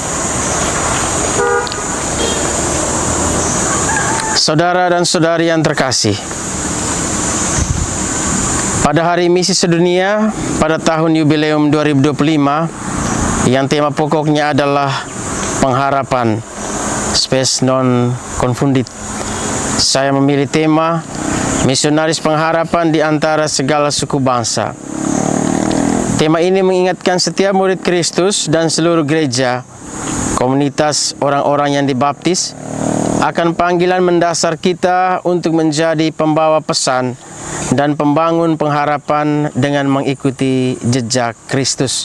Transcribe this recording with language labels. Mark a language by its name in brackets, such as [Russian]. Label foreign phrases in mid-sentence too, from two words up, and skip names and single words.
[Indonesian] Saudara dan saudari yang terkasih, pada hari Misi Sedunia pada tahun Yubileum 2025 yang tema pokoknya adalah pengharapan, [Latin] spes non confundit, [Indonesian] saya memilih tema misionaris pengharapan di antara segala suku bangsa. Tema ini mengingatkan setiap murid Kristus dan seluruh gereja, komunitas orang-orang yang dibaptis, akan panggilan mendasar kita untuk menjadi pembawa pesan dan pembangun pengharapan dengan mengikuti jejak Kristus.